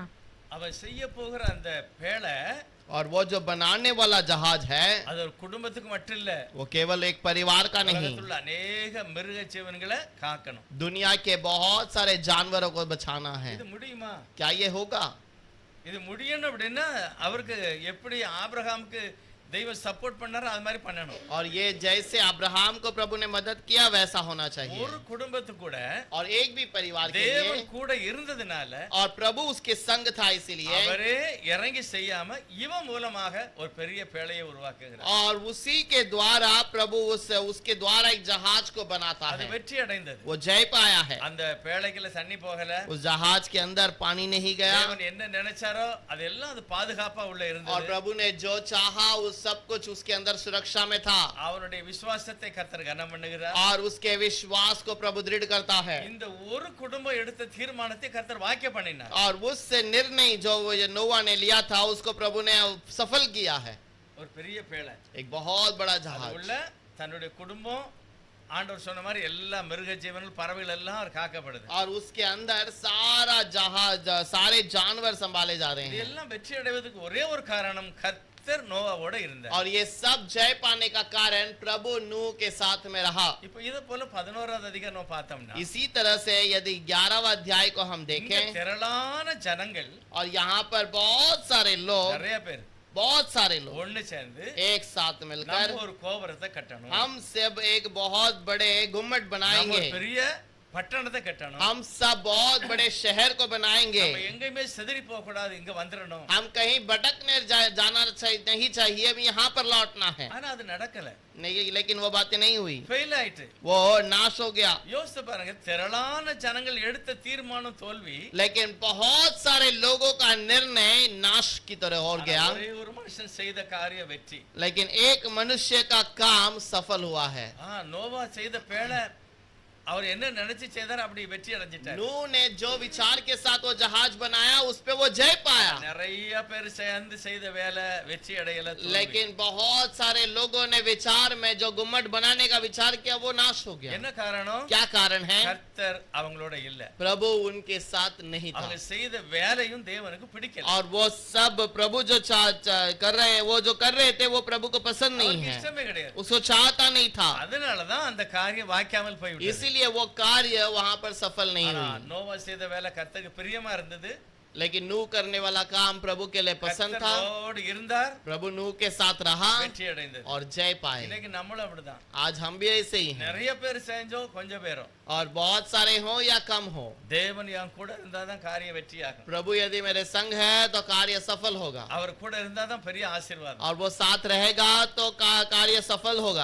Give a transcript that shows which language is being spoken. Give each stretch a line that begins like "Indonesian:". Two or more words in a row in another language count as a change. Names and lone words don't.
Tamil: அவன் செய்ய போகிற அந்த பேழை
Hindi: और वो जो बनाने वाला जहाज है
Tamil: அது ஒரு குடும்பத்துக்கு மட்டும் இல்ல,
Hindi: वो केवल एक परिवार का नहीं,
Tamil: உலகத்துல अनेक மிருக ஜீவன்களை காக்கணும்.
Hindi: दुनिया के बहुत सारे जानवरों को बचाना है।
Tamil: இது முடியுமா?
Hindi: क्या ये होगा?
Tamil: இது முடியணும் அப்படின்னா அவருக்கு எப்படி ஆபிரகாமுக்கு தெய்வம் சப்போர்ட் பண்ணாரோ அது மாதிரி பண்ணணும்.
Hindi: और ये जैसे अब्राहम को प्रभु ने मदद किया वैसा होना चाहिए।
Tamil: ஒரு குடும்பத்துக்கு கூட
Hindi: और एक भी परिवार के
Tamil: தேவன்
Hindi: लिए,
Tamil: கூட இருந்ததுனால
Hindi: और प्रभु उसके संग था इसीलिए,
Tamil: அவரே இறங்கி செய்யாம இவன் மூலமாக ஒரு பெரிய பேழையை உருவாக்குகிறார்.
Hindi: और उसी के द्वारा प्रभु उसके द्वारा एक जहाज को बनाता
Tamil: அது
Hindi: है।
Tamil: வெற்றி அடைந்தது.
Hindi: वो जय पाया है।
Tamil: அந்த பேழைக்குள்ள தண்ணி போகல,
Hindi: उस जहाज के अंदर पानी नहीं गया,
Tamil: தேவன் என்ன நினைச்சாரோ அதெல்லாம் அது பாதுகாப்பா உள்ள
Hindi: और
Tamil: இருந்தது.
Hindi: प्रभु ने जो चाहा उस सब कुछ उसके अंदर सुरक्षा में था।
Tamil: அவருடைய விசுவாசத்தை கர்த்தர் கனம் பண்ணுகிறார்.
Hindi: और उसके विश्वास को प्रभु दृढ़ करता है।
Tamil: இந்த ஒரு குடும்பம் எடுத்த தீர்மானத்தை கர்த்தர் வாக்கிய பண்ணினார்.
Hindi: और उस निर्णय जो नोवा ने लिया था उसको प्रभु ने सफल किया है।
Tamil: ஒரு பெரிய பேழை,
Hindi: एक बहुत बड़ा
Tamil: அது
Hindi: जहाज,
Tamil: உள்ள தன்னுடைய குடும்பம், ஆண்டவர் சொன்ன மாதிரி எல்லா மிருக ஜீவன்கள் பறவைகள் எல்லாம் அவர் காக்கப்படுது.
Hindi: और उसके अंदर सारा जहाज सारे जानवर संभाले जा रहे हैं।
Tamil: இதெல்லாம் வெற்றி அடைவதற்கு ஒரே ஒரு காரணம், கர்த்தர் நோவாவோட இருந்தார்.
Hindi: और ये सब जय पाने का कारण प्रभु नूह के साथ में रहा।
Tamil: இப்போ இத போல 11வது அதிகாரம் நம்ம பார்த்தோம்னா,
Hindi: इसी तरह से यदि 11वां अध्याय को हम
Tamil: இங்க
Hindi: देखें,
Tamil: திரளான ஜனங்கள்,
Hindi: और यहाँ पर बहुत सारे लोग,
Tamil: நிறைய பேர்
Hindi: बहुत सारे लोग
Tamil: ஒண்ணு சேர்ந்து
Hindi: एक साथ मिलकर
Tamil: நம்ம ஒரு கோபுரத்தை கட்டணும்,
Hindi: हम सब एक बहुत बड़े गुम्मट
Tamil: நம்ம
Hindi: बनाएंगे,
Tamil: ஒரு பெரிய பட்டணத்தை கட்டணும்,
Hindi: हम सब बहुत बड़े शहर को बनाएंगे,
Tamil: நம்ம எங்கேயுமே சிதறி போக கூடாது, இங்க வந்துடணும்.
Hindi: हम कहीं भटकने जाना नहीं चाहिए, अब यहाँ पर लौटना है।
Tamil: ஆனா அது நடக்கல,
Hindi: नहीं, लेकिन वो बातें नहीं हुई,
Tamil: ஃபெயில் ஆயிட்டு.
Hindi: वो नाश हो गया।
Tamil: யோசிச்சு பாருங்க, திரளான ஜனங்கள் எடுத்த தீர்மானம் தோல்வி,
Hindi: लेकिन बहुत सारे लोगों का निर्णय नाश की तरह हो गया,
Tamil: ஆனா ஒரே ஒரு மனுஷன் செய்த காரிய வெற்றி.
Hindi: लेकिन एक मनुष्य का काम सफल हुआ है।
Tamil: நோவா செய்த பேழை அவர் என்ன நினைச்சு செய்தார் அப்படி வெற்றி அடைஞ்சிட்டார்.
Hindi: नूह ने जो विचार के साथ वो जहाज बनाया उस पे वो जय पाया,
Tamil: நிறைய பேர் சேர்ந்து செய்த வேலை வெற்றி அடையல.
Hindi: लेकिन बहुत सारे लोगों ने विचार में जो गुम्मट बनाने का विचार किया वो नाश हो गया।
Tamil: என்ன காரணம்?
Hindi: क्या कारण है?
Tamil: கர்த்தர் அவங்களோட இல்ல.
Hindi: प्रभु उनके साथ नहीं था
Tamil: அவங்க செய்த வேலையும் தேவனுக்கு பிடிக்கல.
Hindi: और वो सब प्रभु जो कर रहे हैं, वो जो कर रहे थे वो प्रभु को पसंद नहीं
Tamil: அவருக்கு
Hindi: है,
Tamil: இஷ்டமே கிடையாது.
Hindi: उसको चाहता नहीं था,
Tamil: அதனாலதான் அந்த காரியம் வாய்க்காமல் போய்விட்டது.
Hindi: इसीलिए वो कार्य वहां पर सफल नहीं
Tamil: ஆனா,
Hindi: हुई।
Tamil: நோவா செய்த வேலை கர்த்தருக்கு பிரியமா இருந்தது.
Hindi: लेकिन नूह करने वाला काम प्रभु के लिए पसंद था,
Tamil: கர்த்தரோடு இருந்தார்,
Hindi: प्रभु नूह के साथ रहा
Tamil: வெற்றி அடைந்தது.
Hindi: और जय पाए।
Tamil: இன்னைக்கு நம்மளும் அப்படிதான்.
Hindi: आज हम भी ऐसे ही हैं,
Tamil: நிறைய பேர் செஞ்சோம், கொஞ்சம் பேரும்.
Hindi: और बहुत सारे हो या कम हो,
Tamil: தேவன் என் கூட இருந்தாதான் காரியம் வெற்றி ஆகும்.
Hindi: प्रभु यदि मेरे संग है तो कार्य सफल होगा,
Tamil: அவர் கூட இருந்தாதான் பெரிய ஆசீர்வாதம்.
Hindi: और वो साथ रहेगा तो कार्य सफल होगा।